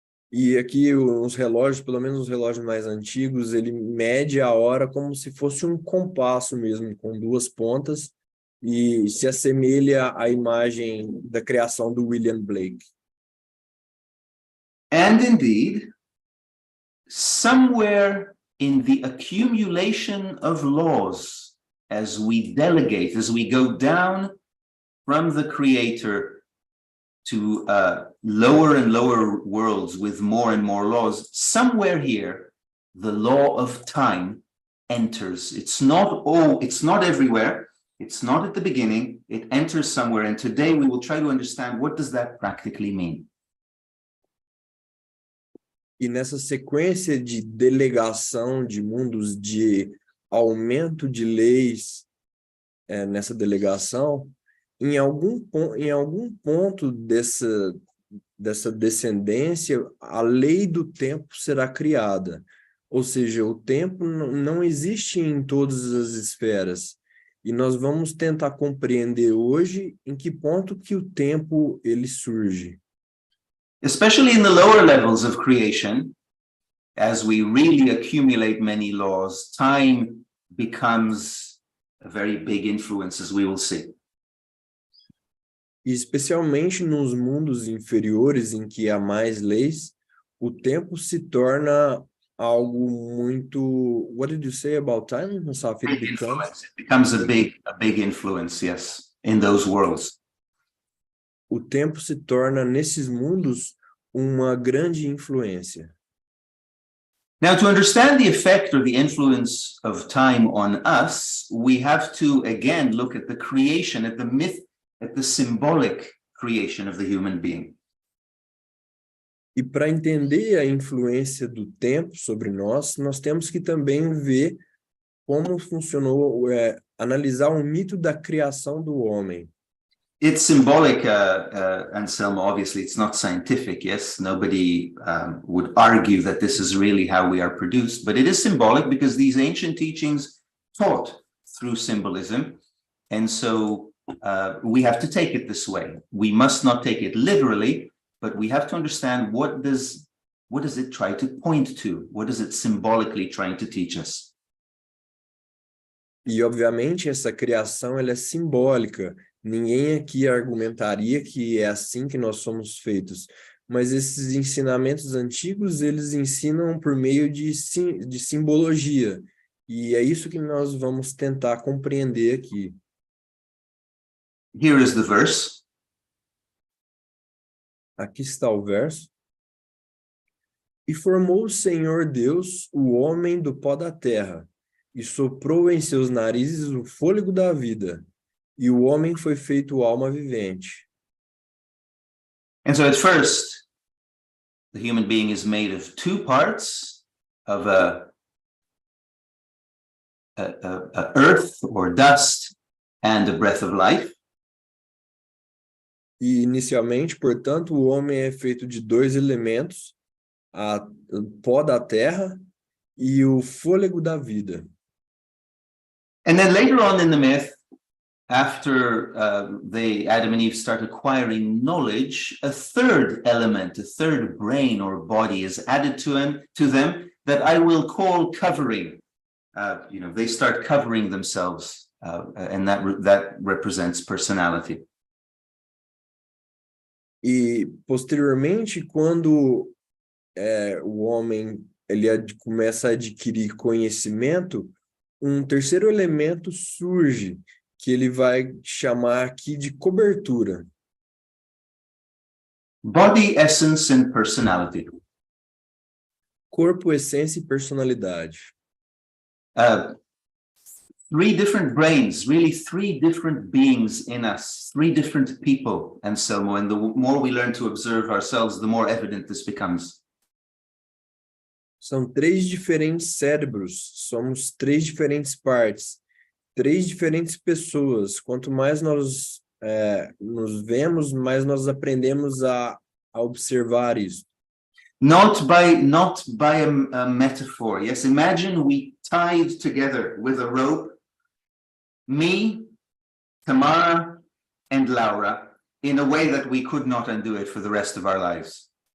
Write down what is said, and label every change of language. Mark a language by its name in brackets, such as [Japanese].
[Portuguese] E aqui os relógios, pelo menos os relógios mais antigos, ele mede a hora como se fosse um compasso mesmo, com 2 pontas, e se assemelha à imagem da criação do William Blake. [English] And indeed, somewhere in the accumulation of laws, as we delegate, as we go down from the creator to lower and lower worlds with more and more laws, somewhere here, the law of time enters. It's not everywhere. It's not at the beginning. It enters somewhere. And today we will try to understand what does that practically mean. [Portuguese] E nessa sequência de delegação de mundos, de aumento de leis nessa delegação, em algum ponto dessa descendência, a lei do tempo será criada. Ou seja, o tempo não existe em todas as esferas. E nós vamos tentar compreender hoje em que ponto que o tempo ele surge. [English] Especially in the lower levels of creation, as we really accumulate many laws, time becomes a very big influence, as we will see. [Portuguese] E especialmente nos mundos inferiores, em que há mais leis, o tempo se torna algo muito... [English] What did you say about time, Musaf? It Big becomes... influence. It becomes a big influence, yes, in those worlds. [Portuguese] O tempo se torna, nesses mundos, uma grande influência. [English] Now, to understand the effect or the influence of time on us, we have to again look at the creation, at the myth, at the symbolic creation of the human being. [Portuguese] E para entender a influência do tempo sobre nós, nós temos que também ver como funcionou, analisar o mito da criação do homem. [English] It's symbolic, Anselmo, obviously it's not scientific, yes? Nobody would argue that this is really how we are produced, but it is symbolic because these ancient teachings taught through symbolism. And so we have to take it this way. We must not take it literally, but we have to understand what does it try to point to? What is it symbolically trying to teach us? [Portuguese] E, obviamente, essa criação ela é simbólica. Ninguém aqui argumentaria que é assim que nós somos feitos. Mas esses ensinamentos antigos, eles ensinam por meio de simbologia. E é isso que nós vamos tentar compreender aqui. [English] Here is the verse. [Portuguese] Aqui está o verso. E formou o Senhor Deus o homem do pó da terra, e soprou em seus narizes o fôlego da vida, e o homem foi feito alma vivente. [English] And so at first, the human being is made of two parts, of a earth or dust and a breath of life. [Portuguese] E inicialmente, portanto, o homem é feito de dois elementos, o pó da terra e o fôlego da vida. [English] And then later on in the myth, after Adam and Eve start acquiring knowledge, a third element, a third brain or body is added to them that I will call covering. They start covering themselves, and that represents personality. [Portuguese] E posteriormente, quando o homem começa a adquirir conhecimento, um terceiro elemento surge, que ele vai chamar aqui de cobertura. [English] Body, essence, and personality. [Portuguese] Corpo, essência e personalidade. [English] Three different brains, really three different beings in us, three different people, Anselmo. And the more we learn to observe ourselves, the more evident this becomes. [Portuguese] São três diferentes cérebros, somos três diferentes partes, três diferentes pessoas. Quanto mais nós nos vemos, mais nós aprendemos a observar isso. [English] Not by a metaphor. Yes, imagine we tied together with a rope, me, Tamara, and Laura, in a way that we could not undo it for the rest of our lives.